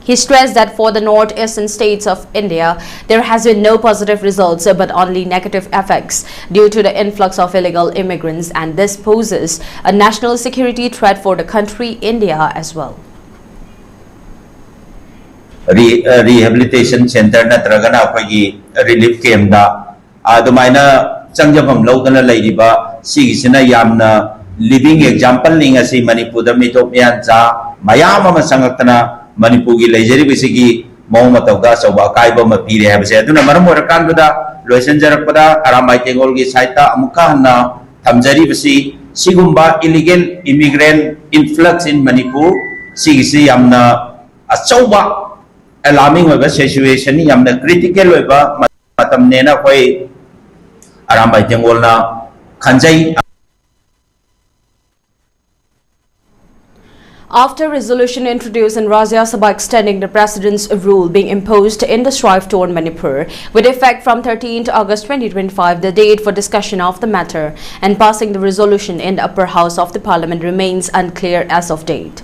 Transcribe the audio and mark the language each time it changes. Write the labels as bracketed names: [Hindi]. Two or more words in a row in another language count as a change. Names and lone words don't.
[English] He stressed that for the northeastern states of India, there has been no positive results but only negative effects due to the influx of illegal immigrants, and this poses a national security threat for the country India as well. Rehabilitation center [Manipuri] natragana akhoi [English] relief camp [Manipuri] da adumaina changjabam lodana leiriba sigisina yamna [English] living example [Manipuri] ninga si Manipur da mitopyan cha mayam ama sangaktana Manipur gi leijari bisigi mawma tawda soba kaiba ma pire habse aduna maram orakan da loisan jarakpada aramai tengol gi saita amuka na thamjari bisi sigumba [English] illegal immigrant influx in Manipur [Manipuri] sigisi yamna achauba [English] alarming situation [Manipuri] ni yamna critical weba matam nena koi arambai tengol na khanjai. [English] After resolution introduced in Rajya Sabha extending the president's rule being imposed in the strife-torn Manipur with effect from 13th August 2025, the date for discussion of the matter and passing the resolution in the upper house of the parliament remains unclear as of date.